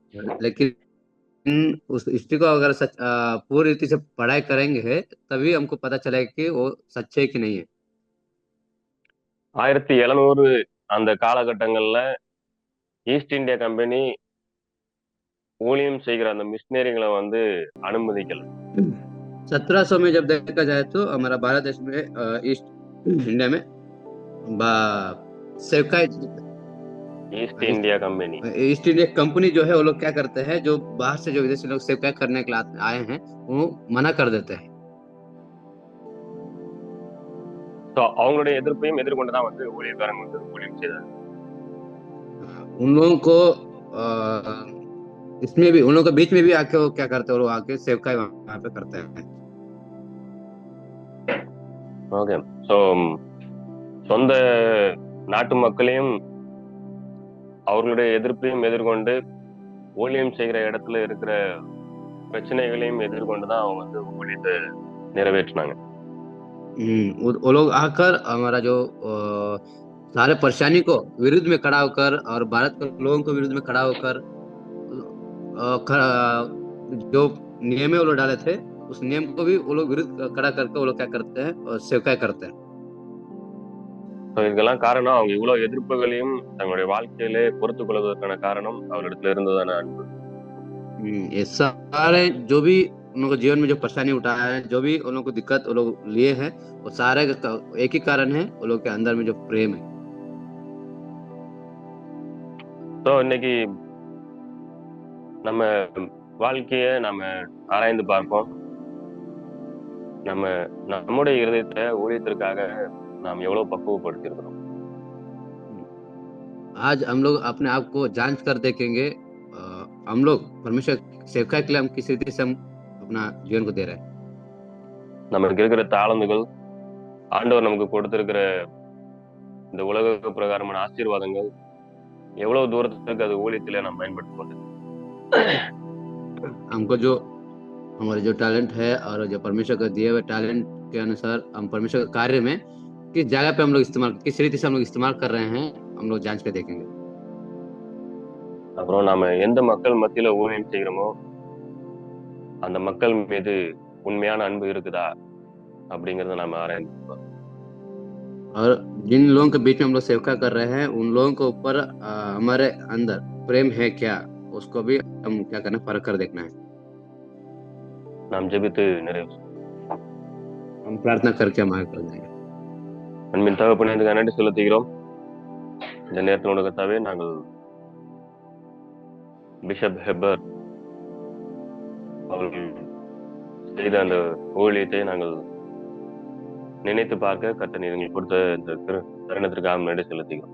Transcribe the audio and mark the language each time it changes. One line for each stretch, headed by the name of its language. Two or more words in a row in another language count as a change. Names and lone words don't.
Hindi: लेकिन उस हिस्ट्री को अगर पूरी रीति से पढ़ाई करेंगे तभी हमको पता चलेगा कि वो सच्चे कि नहीं है।
Tamil: 1700 அந்த காலகட்டங்கள்ல ஈஸ்ட் இந்தியா கம்பெனி ஊழியம் செய்கிற அந்த மிஷினரிகளை வந்து அனுமதிக்கல।
Hindi: 1700 में जब देखा जाए तो हमारा भारत देश में ईस्ट इंडिया में सेवकाई ईस्ट इंडिया कंपनी, ईस्ट इंडिया कंपनी जो है वो लोग क्या करते हैं, जो बाहर से जो विदेशी लोग सेवकाई करने के लिए आए हैं वो मना कर देते हैं।
Tamil: तो அவங்களுடைய எதிர்ப்பையும் எதிர்கொண்டுதான் வந்து ஊழியக்காரங்க வந்து ஊழியம் செய்தாங்க।
Hindi: उन लोगों को इसमें भी, उन लोगों के बीच में भी आके वो क्या करते हैं, वो आके सेवकाई वहां पे करते हैं।
English: okay, so
Tamil: சொந்த நாட்டு மக்களையும் அவர்களுடைய எதிர்ப்பையும் எதிர்கொண்டு ஊழியம் செய்கிற இடத்துல இருக்கிற பிரச்சனைகளையும் எதிர்கொண்டுதான் அவங்க வந்து ஊழியத்தை நிறைவேற்றினாங்க।
Hindi: वो लोग आकर हमारा जो सारे परेशानी को विरुद्ध में खड़ा होकर और भारत के लोगों को विरुद्ध में खड़ा होकर जो नियम वो लोग डाले थे उस नियम को भी वो लोग विरुद्ध खड़ा करके वो लोग क्या करते हैं और सेवकाई करते हैं।
Tamil: இதுக்கெல்லாம் காரணம் அவங்க இவ்வளவு எதிர்ப்புகளையும் தங்களுடைய வாழ்க்கையிலே பொறுத்துக் கொள்வதற்கான காரணம் அவரிடத்துல இருந்ததான அன்பு।
Hindi: ये सारे जो भी उन लोगों को जीवन में जो परेशानी उठाया है, जो भी उन लोगों को दिक्कत वो लोग लिए हैं, वो सारे एक ही कारण है, वो लोग के अंदर में जो प्रेम है।
Tamil: ஸோ இன்னைக்கு நம்ம வாழ்க்கைய நம்ம ஆராய்ந்து பார்ப்போம்। நம்முடைய இருதயத்தை ஊழியத்திற்காக நாம் எவ்வளவு பக்குவப்படுத்தி இருக்கிறோம்।
Hindi: आज हम लोग अपने आप को जांच कर देखेंगे, हम लोग परमेश्वर सेवकाई के लिए हम किस रीति से हम अपना जीवन को दे रहे हैं।
Tamil: நமக்கு இருக்கிற தாளந்துகள், ஆண்டவர் நமக்கு கொடுத்திருக்கிற இந்த உலக பிரகாரமான ஆசீர்வாதங்கள் எவ்வளவு தூரத்துக்கு அது ஊழியத்திலே நாம் பயன்படுத்திக் கொண்டு
Hindi: हमको जो हमारे जो टैलेंट है और जो परमेश्वर का दिए हुए टैलेंट के अनुसार हम परमेश्वर के कार्य में किस जगह पे हम लोग इस्तेमाल, किस रीति से हम लोग इस्तेमाल कर रहे हैं, हम लोग जांच के देखेंगे।
Tamil: அப்புறம் நாம எந்த மக்கள் மத்தியில ஊழியம் செய்கிறோமோ அந்த மக்கள் மீது உண்மையான அன்பு இருக்குதா அப்படிங்கறத நாம ஆராய்ந்து
Hindi: और जिन लोगों के बीच में हम लोग सेवका कर रहे हैं उन लोगों के ऊपर हमारे अंदर प्रेम है क्या, उसको भी हम क्या करना, परख कर देखना है।
Tamil: நாம் ஜெபித்து நிறைவு
Hindi: हम प्रार्थना करके हम आगे कर देंगे।
Tamil: அன்பின் தகப்பனே, இதுக்கு நன்றி செலுத்துகிறோம். இந்த நேரத்தில் உலகத்தாவே நாங்கள் பிஷப் ஹெப்பர் அவர்கள் செய்த அந்த ஊழியத்தை நாங்கள் நினைத்து பார்க்க கர்த்தர் நீர் எங்களுக்கு கொடுத்த இந்த தருணத்திற்காக நன்றி செலுத்துகிறோம்.